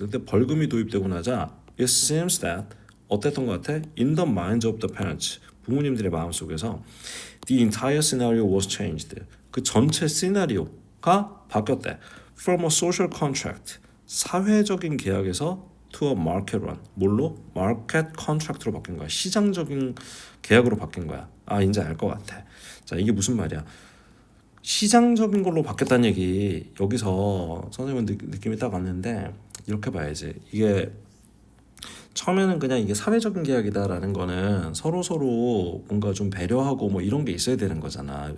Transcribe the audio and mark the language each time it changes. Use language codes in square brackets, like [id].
[ko] 근데 벌금이 도입되고 나자 [en] it seems that [ko] 어땠던 것 같아? [en] In the minds of the parents. [ko] 부모님들의 마음속에서 [en] the entire scenario was changed. [ko] 그 전체 시나리오가 바뀌었대. [en] From a social contract. [ko] 사회적인 계약에서 [en] to a market one. [ko] 뭘로? [en] market contract [ko] 로 바뀐 거야. 시장적인 계약으로 바뀐 거야. 아, 이제 알 것 같아. 자, 이게 무슨 말이야? 시장적인 걸로 바뀌었다는 얘기, 여기서 선생님은 느낌이 딱 왔는데 이렇게 봐야지. 이게 처음에는 그냥 이게 사회적인 계약이다라는 거는 서로 뭔가 좀 배려하고 뭐 이런 게 있어야 되는 거잖아.